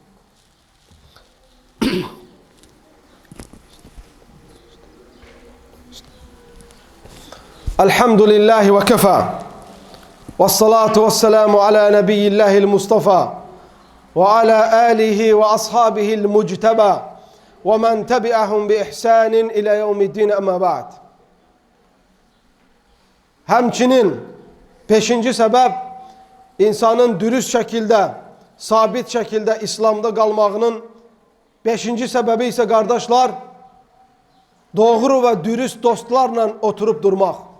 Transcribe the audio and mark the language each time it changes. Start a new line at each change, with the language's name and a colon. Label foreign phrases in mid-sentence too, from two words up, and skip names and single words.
Arabic: الحمد لله وكفى. والصلاة والسلام على نبي الله المصطفى وعلى آله وأصحابه المجتبى ومن تبعهم بإحسان إلى يوم الدين أما بعد.
Turkish: Hemçinin peşinci sebep insanın dürüst şekilde, sabit şekilde İslam'da kalmağının beşinci sebebi ise kardeşler doğru ve dürüst dostlarla oturup durmak.